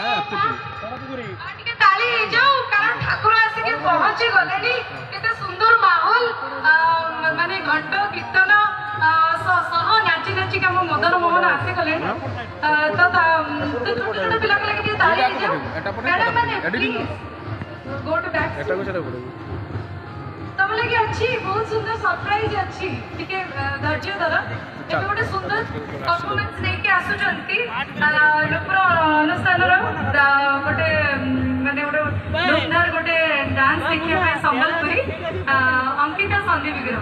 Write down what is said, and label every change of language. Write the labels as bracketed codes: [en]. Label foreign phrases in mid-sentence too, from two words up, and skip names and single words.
[or] ଟିକେ ତାଳି ହେଇଯାଉ କାରଣ ଠାକୁର ଆସିକି ପହଞ୍ଚି ଗଲେଣି। କେତେ ସୁନ୍ଦର ମାହୋଲ, ମାନେ ଘଣ୍ଟ କୀର୍ତ୍ତନ ସହ ନାଚି ନାଚିକି ଆମ ମଦନ ମୋହନ ଆସିଗଲେଣି। ତ ଛୋଟ ଛୋଟ ପିଲାଙ୍କ ଲାଗି ଟିକେ ତାଳି ହେଇଯାଉ। [en] ମ୍ୟାଡାମ ମାନେ go to back। [or] ତମ ଲାଗି ଅଛି ବହୁତ ସୁନ୍ଦର ସରପ୍ରାଇଜ ଅଛି, ଟିକେ ଧୈର୍ଯ୍ୟ ଧର। ଏବେ ଗୋଟେ ସୁନ୍ଦର ପରଫର୍ମାନ୍ସ ନେଇକି ଆସୁଛନ୍ତି ଲୋକର ଅନୁଷ୍ଠାନର ଗୋଟେ ମାନେ ଗୋଟେ ଧୁମଧାର ଗୋଟେ ଡାନ୍ସ ଦେଖିବା ପାଇଁ ସମ୍ବଲପୁରୀ ଅଙ୍କିତା ସନ୍ଧି ବିଗ୍ରହ।